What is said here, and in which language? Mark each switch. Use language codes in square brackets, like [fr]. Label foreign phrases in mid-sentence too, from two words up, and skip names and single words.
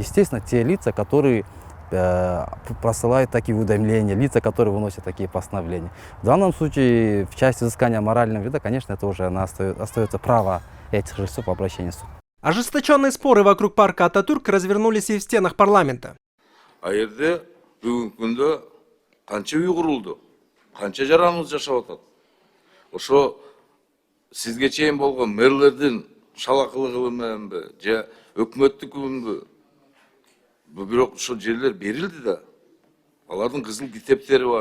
[ru] Естественно, те лица, которые просылают такие уведомления, лица, которые выносят такие постановления. В данном случае, в части изыскания морального вреда, конечно, это уже остается право этих жильцов в обращении в суд. Ожесточенные споры вокруг парка Ататюрк развернулись и в стенах парламента. [ky] А жерде бүгүнкү күндө канча үй курулду, канча жараныбыз жашап атат. Ошо сизге чейин болгон мэрлердин шалакылыгы мененби, же өкмөттүкүнбү? Бирок ошол жерлер берилди да. Алардын кызыл китептери бар.